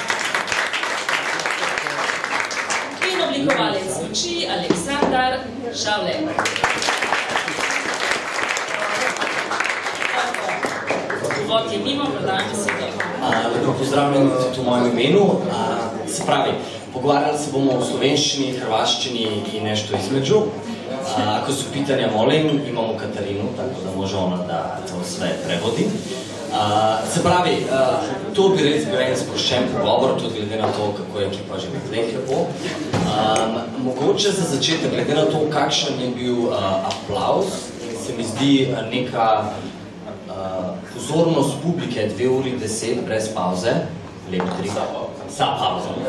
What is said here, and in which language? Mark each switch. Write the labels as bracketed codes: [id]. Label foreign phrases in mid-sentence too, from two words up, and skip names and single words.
[sl] In oblikovalec luči Aleksandar Šavlek. Vod je mimo, predajam besedo. Lepo pozdravljeni tudi v mojem imenu. Se pravi, pogovarjali se bomo o slovenščini, hrvaščini in [sr] nešto između. Ako su pitanja, molim, imamo Katarinu, tako da može ona da to sve prevodi. [sl] Se pravi, to bi res bil en sproščen pogovor, tudi glede na to, kako je ekipa že tleh lepo. Mogoče za začetek, glede na to, kakšen je bil aplauz, se mi zdi neka pozornost publike 2 uri 10 brez pauze, lep trik, sa pauzo.